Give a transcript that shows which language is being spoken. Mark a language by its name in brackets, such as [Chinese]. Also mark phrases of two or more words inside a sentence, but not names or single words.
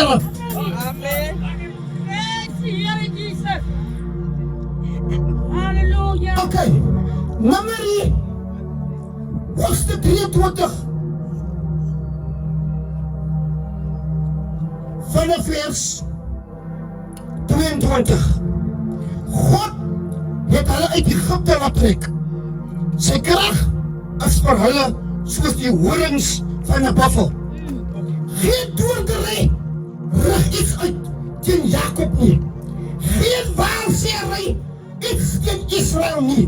[Afrikaans] Amen. Heer Jesus. Halleluja. Oké, Numeri, hoofdstuk 23. Vanaf vers 22. God het hulle uit Egypte laat trek. Sy krag as vir hulle soos die horings van 'n buffel. Geen toordery rig iets uit teen Jakob nie. Geen waarsêry iets teen Israel nie.